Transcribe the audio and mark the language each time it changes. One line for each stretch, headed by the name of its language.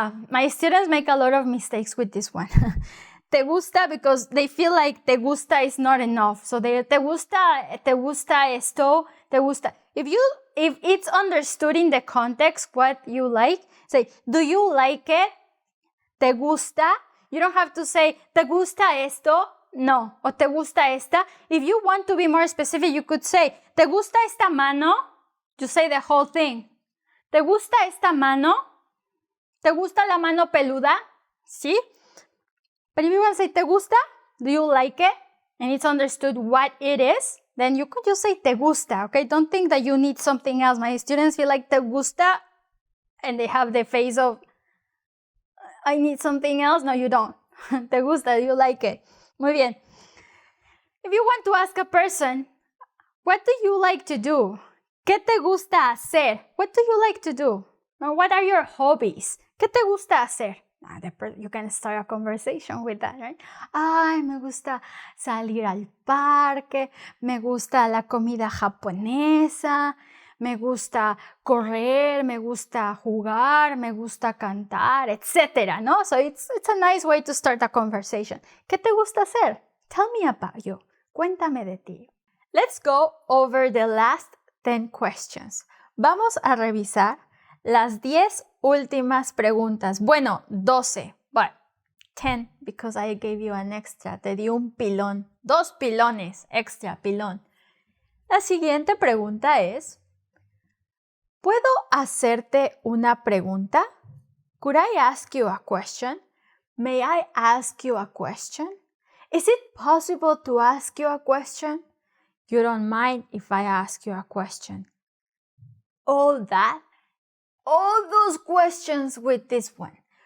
English: My students make a lot of mistakes with this one.
Spanish: Te gusta,
English: because they feel like te gusta is not enough.
Spanish: So te gusta esto, te gusta.
English: If it's understood in the context what you like, say, do you like it?
Spanish: ¿Te gusta?
English: You don't have to say,
Spanish: ¿te gusta esto?
English: No.
Spanish: O ¿te gusta esta?
English: If you want to be more specific, you could say,
Spanish: ¿te gusta esta mano?
English: You say the whole thing.
Spanish: ¿Te gusta esta mano? ¿Te gusta la mano peluda? ¿Sí?
English: But if you want to say,
Spanish: ¿te gusta?
English: Do you like it? And it's understood what it is, then you could just say,
Spanish: ¿te gusta?
English: Okay? Don't think that you need something else. My students feel like,
Spanish: ¿te gusta?
English: And they have the face of, I need something else. No, you don't.
Spanish: ¿Te gusta?
English: Do you like it?
Spanish: Muy bien.
English: If you want to ask a person, what do you like to do?
Spanish: ¿Qué te gusta hacer?
English: What do you like to do? Or what are your hobbies? ¿Qué te gusta hacer? You can start a conversation with that, right?
Spanish: Ay, me gusta salir al parque, me gusta la comida japonesa, me gusta correr, me gusta jugar, me gusta cantar, etc. No?
English: So it's a nice way to start a conversation.
Spanish: ¿Qué te gusta hacer?
English: Tell me about you.
Spanish: Cuéntame de ti.
English: Let's go over the last 10 questions.
Spanish: Vamos a revisar las 10 últimas preguntas. Bueno,
English: 12, but 10 because I gave you an extra.
Spanish: Te di un pilón. 2 pilones, extra pilón. La siguiente pregunta es, ¿puedo hacerte una pregunta?
English: Could I ask you a question? May I ask you a question? Is it possible to ask you a question? You don't mind if I ask you a question. All those questions with this one.